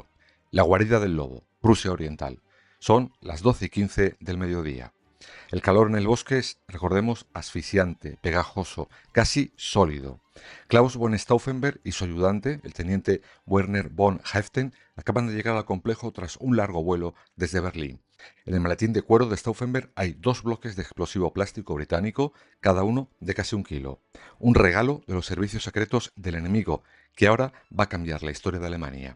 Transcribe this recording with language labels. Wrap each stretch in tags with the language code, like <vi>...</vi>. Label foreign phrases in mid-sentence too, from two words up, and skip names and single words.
<es>La guarida del Lobo, Prusia Oriental. Son las 12:15 del mediodía. El calor en el bosque es, recordemos, asfixiante, pegajoso, casi sólido. Klaus von Stauffenberg y su ayudante, el teniente Werner von Haeften, acaban de llegar al complejo tras un largo vuelo desde Berlín. En el maletín de cuero de Stauffenberg hay 2 bloques de explosivo plástico británico, cada uno de casi 1 kilo. Un regalo de los servicios secretos del enemigo, que ahora va a cambiar la historia de Alemania.</es>